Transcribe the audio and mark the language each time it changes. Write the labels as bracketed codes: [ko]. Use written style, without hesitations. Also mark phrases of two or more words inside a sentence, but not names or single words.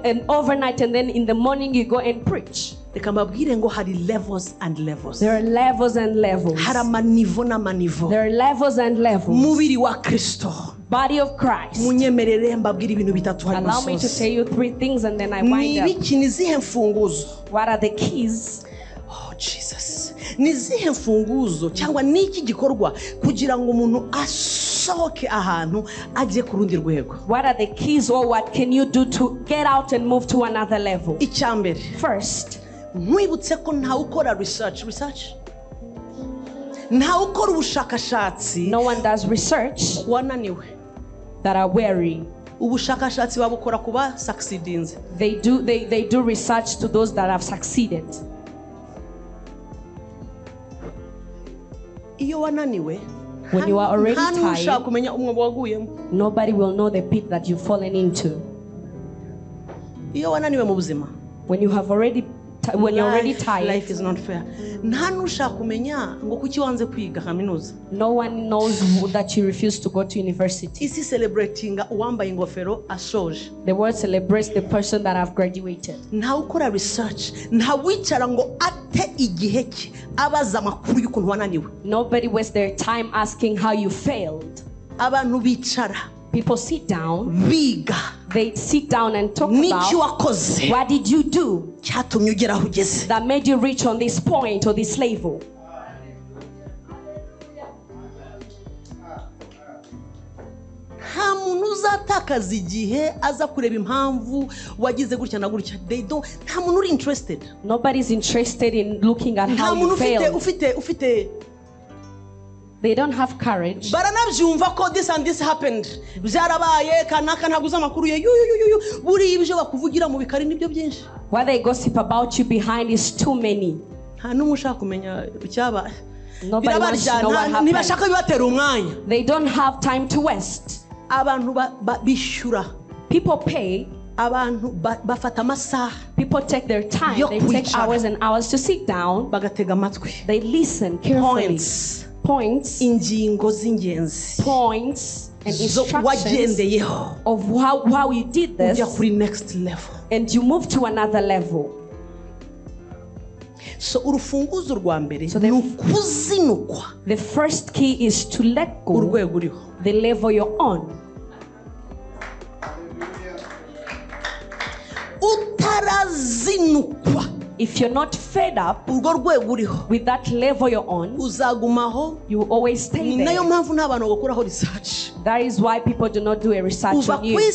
[en] and overnight, and then in the morning you go and preach. There are levels and levels. There are levels and levels. There are levels and levels. Body of Christ. Allow me to tell you 3 things and then I wind up. What are the keys? Oh Jesus. [rw] Nizihe mfunguzo cyangwa niki gikorwa kugira ngo umuntu asohoke ahantu aje ku rundi rwego? [en] What are the keys or what can you do to get out and move to another level? [rw] Icyambere. [en] First, [rw] mwibutse ko ntawe ukora research. Ntawe ukora ubushakashatsi. [en] No one does research. [rw] Wananiwe. [en] That are weary. [rw] Ubushakashatsi babukora kuba succeedings. [en] They do research to those that have succeeded. [rw] Iyo wananiwe, [en] when you are already tired, nobody will know the pit that you've fallen into. Iyo wananiwe mu buzima, when you're already tired, life is not fair. No one knows that you refuse to go to university. [rw] Isi celebrating uwambaye ingofero ashoje. [en] The world celebrates the person that have graduated. [rw] Nta ukora research, nta wicara ngo ate igihe cye abaza amakuru y'ukuntu wananiwe. [en] Nobody wastes their time asking how you failed. [rw] Abantu bicara. [en] People sit down. [rw] Biga. [en] They sit down and talk about what did you do that made you reach on this point or this level. [rw] Nta muntu uzatakaza igihe aza kureba impamvu wagize gutya na gutya. Nta muntu uri interested. [en] Nobody's interested in looking at how you failed. [rw] Ufite [en] They don't have courage. [rw] Baranabyumva ko [en] this and this happened. [rw] Byarabaye kanaka ntaguza amakuru ye. Buri ibyo bakuvugira mu bikari nibyo byinshi. [en] What they gossip about you behind is too many. [rw] Nta ushaka kumenya icyaba. [en] Nobody wants to know what [rw] Ntibashaka bibatera umwanya. [en] They don't have time to waste. [rw] Abantu bishyura. [en] People pay. [rw] Abantu bafata amasaha. [en] People take their time. They take hours and hours to sit down. [rw] Bagatega amatwi. [en] They listen carefully. Points. [rw] Ingingo z'ingenzi. [en] Points and instructions of how you did this. Next level. And you move to another level. [rw] So urufunguzo rwa mbere ni ukuzinukwa. [en] The first key is to let go [rw] urwego uriho. [en] The level you're on. [rw] Utarazinukwa. [en] If you're not fed up with that level you're on, you will always stay there. That is why people do not do a research on you.